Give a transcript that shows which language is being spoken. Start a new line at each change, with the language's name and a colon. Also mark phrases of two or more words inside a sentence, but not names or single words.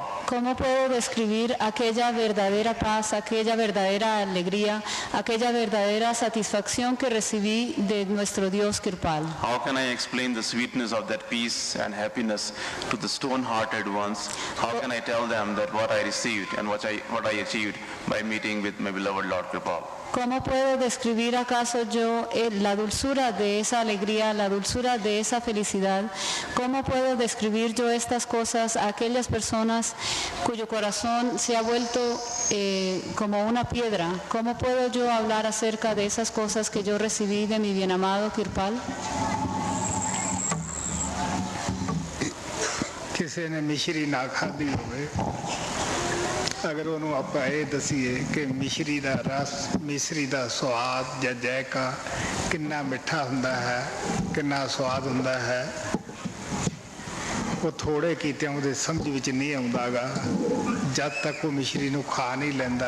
Spanish: ¿Cómo puedo describir aquella verdadera paz, aquella verdadera alegría, aquella verdadera satisfacción que recibí de nuestro Dios Kirpal?
English: How can I explain the sweetness of that peace and happiness to the stone-hearted ones? How can I tell them that what I received and what I achieved by meeting with my beloved Lord Kirpal?
Spanish: ¿Cómo puedo describir acaso yo la dulzura de esa alegría, la dulzura de esa felicidad? ¿Cómo puedo describir yo estas cosas a aquellas personas cuyo corazón se ha vuelto como una piedra? ¿Cómo puedo yo hablar acerca de esas cosas que yo recibí de mi bien amado Kirpal?
Punjabi: ਕਿਸੇ ਨੇ ਮਿਸ਼ਰੀ ਨਾ ਖਾਧੀ ਹੋਵੇ, ਅਗਰ ਉਹਨੂੰ ਆਪਾਂ ਇਹ ਦਸੀਏ ਕਿ ਮਿਸ਼ਰੀ ਦਾ ਰਸ, ਮਿਸ਼ਰੀ ਦਾ ਸਵਾਦ ਜਾਂ ਜਾਇਕਾ ਕਿੰਨਾ ਮਿੱਠਾ ਹੁੰਦਾ ਹੈ, ਕਿੰਨਾ ਸਵਾਦ ਹੁੰਦਾ ਹੈ, ਉਹ ਥੋੜੇ ਕੀਤਿਆਂ ਉਹਦੇ ਸਮਝ ਵਿੱਚ ਨਹੀਂ ਆਉਂਦਾਗਾ ਜਦ ਤੱਕ ਉਹ ਮਿਸ਼ਰੀ ਨੂੰ ਖਾ ਨਹੀਂ ਲੈਂਦਾ।